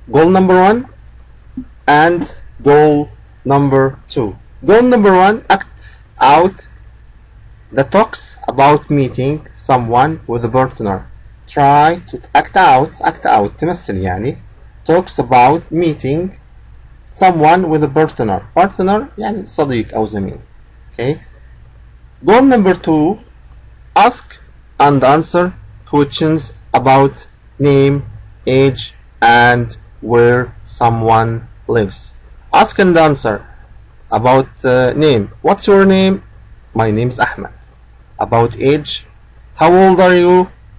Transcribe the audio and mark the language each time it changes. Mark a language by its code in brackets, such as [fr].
[en] Goal number 1 and goal number 2. Goal number 1, act out the talks about meeting someone with a partner. Try to act out [ar] تمثل يعني [en] talks about meeting someone with a partner. [ar] Partner يعني صديق أو زميل. [en] Okay. Goal number 2, ask and answer questions about name, age, and where someone lives. Ask and answer about name. What's your name? My name is Ahmed. About age. How old are you?